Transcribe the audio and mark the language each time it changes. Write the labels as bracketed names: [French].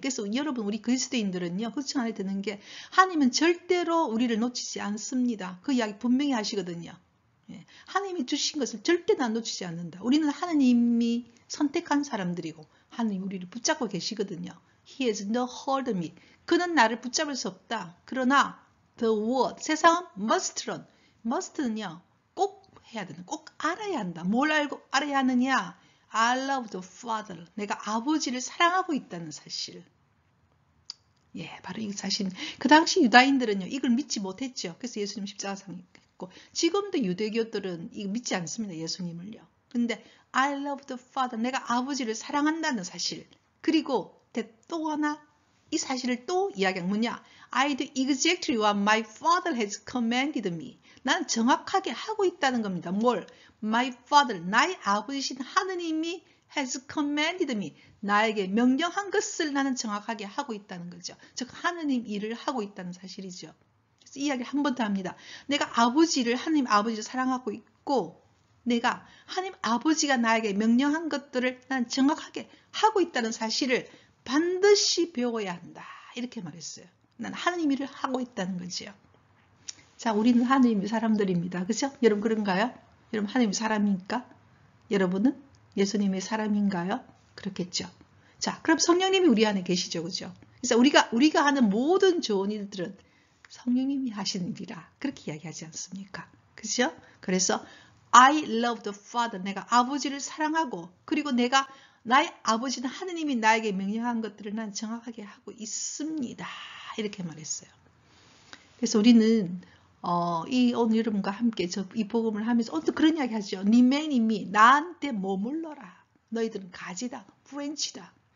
[Korean] 그래서 여러분 우리 그리스도인들은요. 그렇지 안에 드는 게 하나님은 절대로 우리를 놓치지 않습니다. 그 이야기 분명히 하시거든요. 예. 하나님이 주신 것을 절대 다 놓치지 않는다. 우리는 하나님이 선택한 사람들이고 하나님 우리를 붙잡고 계시거든요. [English] He has no hold on me. [Korean] 그는 나를 붙잡을 수 없다. [English] 그러나 the world, 세상은 must run. [Korean] must는요. 꼭 해야 되는, 꼭 알아야 한다. 뭘 알고 알아야 하느냐? [English] I love the Father. [Korean] 내가 아버지를 사랑하고 있다는 사실. 예, 바로 이 사실. 그 당시 유다인들은요, 이걸 믿지 못했죠. 그래서 예수님 십자가상에 했고, 지금도 유대교들은 이거 믿지 않습니다. 예수님을요. [English] 그런데 I love the Father. [Korean] 내가 아버지를 사랑한다는 사실. 그리고 또 하나 이 사실을 또 이야기한 뭐냐? [English] I do exactly what my Father has commanded me. [Korean] 나는 정확하게 하고 있다는 겁니다. 뭘? [English] My Father, [Korean] 나의 아버지신 하느님이 [English] has commanded me. [Korean] 나에게 명령한 것을 나는 정확하게 하고 있다는 거죠. 즉 하느님 일을 하고 있다는 사실이죠. 그래서 이야기를 한 번 더 합니다. 내가 하느님 아버지를 사랑하고 있고 내가 하느님 아버지가 나에게 명령한 것들을 나는 정확하게 하고 있다는 사실을 반드시 배워야 한다. 이렇게 말했어요. 난 하느님 일을 하고 있다는 거지요. 자, 우리는 하느님의 사람들입니다. 그죠? 여러분 그런가요? 여러분 하느님의 사람입니까? 여러분은 예수님의 사람인가요? 그렇겠죠. 자, 그럼 성령님이 우리 안에 계시죠. 그죠? 그래서 우리가 하는 모든 좋은 일들은 성령님이 하시는 일이라 그렇게 이야기하지 않습니까? 그죠? [English] 그래서 I love the Father. [Korean] 내가 아버지를 사랑하고 그리고 나의 아버지는 하느님이 나에게 명령한 것들을 난 정확하게 하고 있습니다. 이렇게 말했어요. 그래서 우리는 오늘 여러분과 함께 이 복음을 하면서 오늘 그런 이야기 하죠. [English] Remain in me. [Korean] 나한테 머물러라. 너희들은 가지다. 브랜치다.